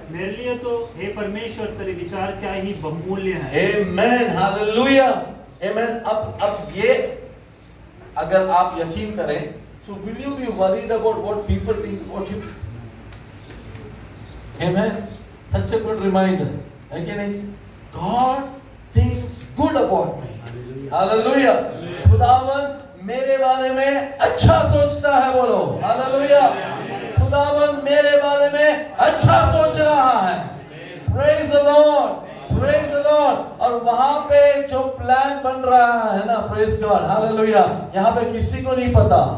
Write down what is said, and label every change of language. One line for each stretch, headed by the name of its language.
Hindi: मेरे लिए तो हे परमेश्वर तेरे विचार क्या ही बहुमूल्य है। आमेन, हालेलुया, आमेन। अब ये अगर आप यकीन करें,
English: so will you be worried about what people think about you? Amen. Such a good reminder,
Hindi: है कि नहीं?
English: God thinks good about me. Hallelujah.
Hindi: खुदावन मेरे बारे में अच्छा सोचता है, बोलो हालेलुया। खुदावन मेरे बारे में अच्छा सोच रहा है।
English: Praise the Lord. Praise the Lord.
Hindi: और वहां पे जो प्लान बन रहा है ना,
English: praise God,
Hindi: हालेलुया, यहाँ पे किसी को नहीं पता।